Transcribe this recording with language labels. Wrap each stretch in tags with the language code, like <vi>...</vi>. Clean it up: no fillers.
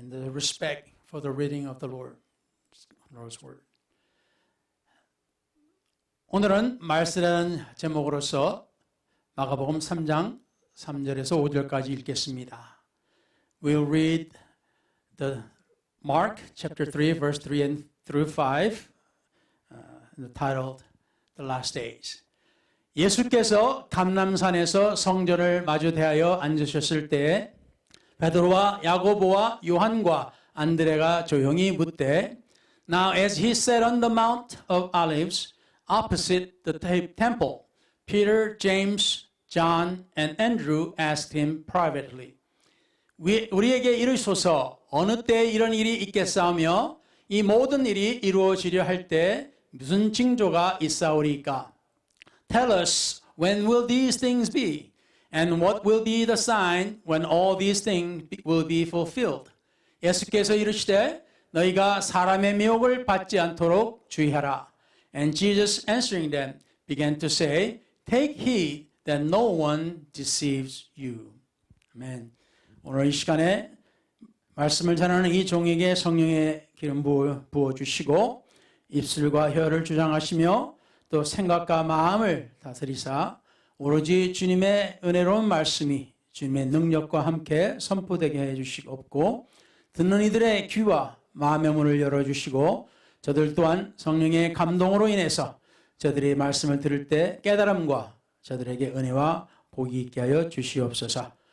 <en>respect for the reading of the Lord's word.</en> <ko>오늘은 말씀이라는 제목으로서 마가복음 3장 3절에서 5절까지 읽겠습니다.</ko> <en>We'll read the Mark chapter 3 verse 3 and through 5 titled The Last Days.</en> <ko>예수께서 감람산에서 성전을 마주 대하여 앉으셨을 때에 베드로와 야고보와 요한과 안드레가 조용히 묻되</ko> <en>Now as he sat on the Mount of Olives opposite the temple, Peter, James, John, and Andrew asked him privately,</en> <ko>우리에게 이르소서 어느 때에 이런 일이 있겠사오며 이 모든 일이 이루어지려 할 때 무슨 징조가 있사오리까?</ko> <en>Tell us, when will these things be? And what will be the sign when all these things will be fulfilled?</en> <ko>예수께서 이르시되 너희가 사람의 미혹을 받지 않도록 주의하라.</ko> <en>And Jesus answering them began to say, Take heed that no one deceives you.</en> <ko>아멘. 오늘 이 시간에 말씀을 전하는 이 종에게 성령의 기름 부어주시고 입술과 혀를 주장하시며 또 생각과 마음을 다스리사 오로지 주님의 은혜로운 말씀이 주님의 능력과 함께 선포되게 해주시옵고 듣는 이들의 귀와 마음의 문을 열어주시고 저들 또한 성령의 감동으로 인해서 저들이 말씀을 들을 때 깨달음과 저들에게 은혜와 복이 있게 하여 주시옵소서.</ko>